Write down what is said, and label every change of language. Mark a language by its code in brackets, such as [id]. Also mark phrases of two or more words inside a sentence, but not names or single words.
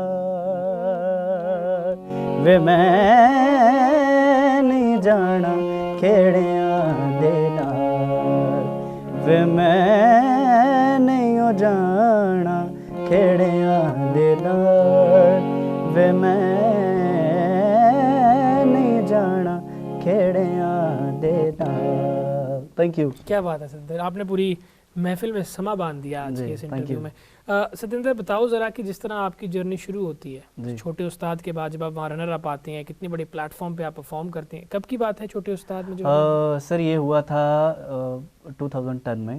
[pa] ਨਾਲ, ਵੇ ਮੈਂ ਨਹੀਂ ਜਾਣਾ ਖੇੜਿਆਂ ਦੇ ਨਾਲ, ਵੇ ਮੈਂ ਨਹੀਂ ਜਾਣਾ ਖੇੜਿਆਂ ਦੇ ਨਾਲ, ਵੇ ਮੈਂ ਨਹੀਂ ਜਾਣਾ ਖੇੜਿਆਂ ਦੇ ਨਾਲ। [en] Thank you. [hi] क्या बात है सतिंदर, आपने पूरी महफिल में समा बांध दिया आज के इस इंटरव्यू में। सतिंदर, बताओ ज़रा कि जिस तरह आपकी जर्नी शुरू होती है छोटे उस्ताद के बाद, जब आप वहाँ [en] runner up [hi] आते हैं, कितने बड़े प्लेटफॉर्म पे आप परफॉर्म करते हैं, कब की बात है छोटे उस्ताद में? सर ये हुआ था 2010 में।